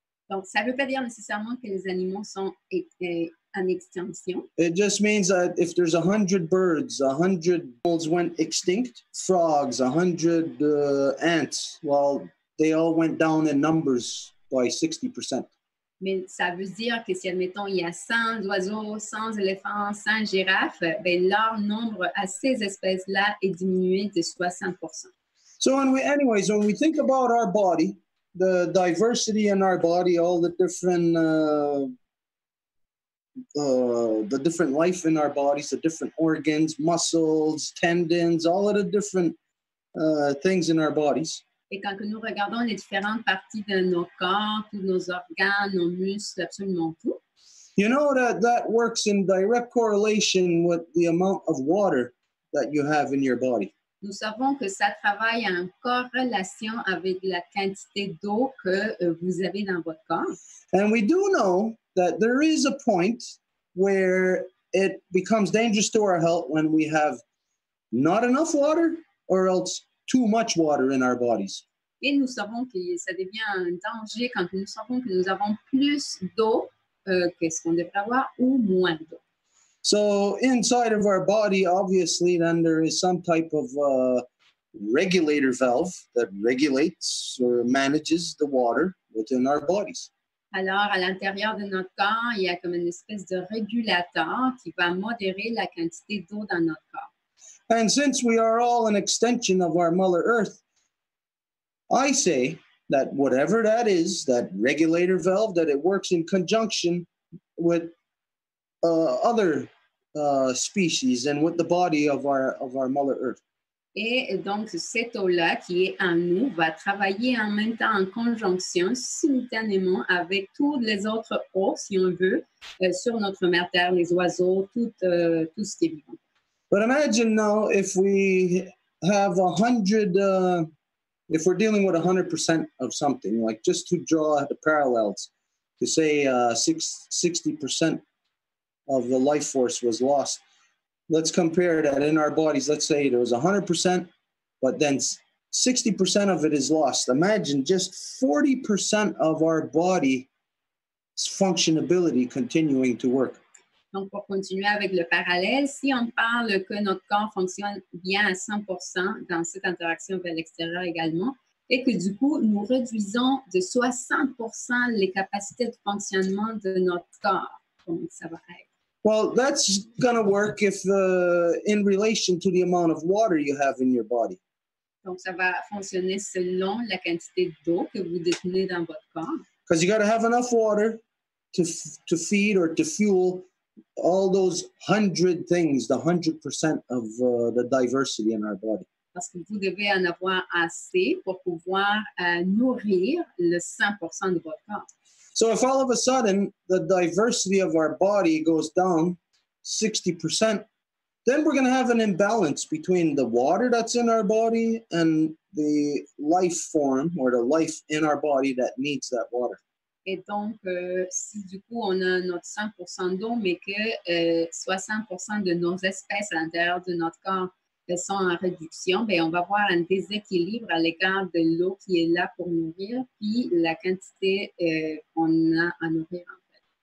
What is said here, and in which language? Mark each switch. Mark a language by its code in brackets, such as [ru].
[fr] Donc, ça ne veut pas dire nécessairement que les animaux sont en extinction. [en] It just means that if there's 100 birds, 100 animals went extinct, frogs, 100 ants, well, they all went down in numbers by 60%. [fr] Mais ça veut dire que si, admettons, il y a 100 oiseaux, 100 éléphants, 100 girafes, ben, leur nombre à ces espèces-là est diminué de 60%. [en] So anyways, when we think about our body, the diversity in our body, all the different life in our bodies, the different organs, muscles, tendons, all of the different things in our bodies. [fr] Et quand nous regardons les différentes parties de nos corps, tous nos organes, nos muscles, absolument tout. [en] You know that works in direct correlation with the amount of water that you have in your body. [fr] Nous savons que ça travaille en corrélation avec la quantité d'eau que vous avez dans votre corps. [en] And we do know that there is a point where it becomes dangerous to our health when we have not enough water or else too much water in our bodies. [fr] Et nous savons que ça devient un danger quand nous savons que nous avons plus d'eau que ce qu'on devrait avoir ou moins d'eau. [en] So inside of our body, obviously, then there is some type of regulator valve that regulates or manages the water within our bodies. [fr] Alors, à l'intérieur de notre corps, il y a comme une espèce de régulateur qui va modérer la quantité d'eau dans notre corps. [en] And since we are all an extension of our Mother Earth, I say that whatever that is, that regulator valve, that it works in conjunction with other species and with the body of our Mother Earth. [fr] Et donc, cette eau-là qui est en nous va travailler en même temps en conjonction, simultanément avec toutes les autres eaux, si on veut, sur notre mère Terre, les oiseaux, tout ce qui est vivant. [en] But imagine now if we have 100, if we're dealing with 100% of something, like just to draw the parallels, to say 60% of the life force was lost. Let's compare that in our bodies. Let's say there was 100%, but then 60% of it is lost. Imagine just 40% of our body's functionability continuing to work. [fr] Donc, pour continuer avec le parallèle, si on parle que notre corps fonctionne bien à 100% dans cette interaction vers l'extérieur également, et que du coup, nous réduisons de 60% les capacités de fonctionnement de notre corps, comment ça va être? [en] Well, that's going to work if in relation to the amount of water you have in your body. [fr] Donc, ça va fonctionner selon la quantité d'eau que vous détenez dans votre corps. [en] Because you got to have enough water to feed or to fuel all those 100 things, the 100% of the diversity in our body. [fr] Parce que vous devez en avoir assez pour pouvoir nourrir le 100% de votre corps. [en] So if all of a sudden the diversity of our body goes down 60%, then we're going to have an imbalance between the water that's in our body and the life form or the life in our body that needs that water. [fr] Et donc, si du coup on a notre 100% d'eau, mais que 60% de nos espèces à l'intérieur de notre corps sont en réduction, bien, on va avoir un déséquilibre à l'égard de l'eau qui est là pour nourrir, puis la quantité qu'on a à nourrir en fait.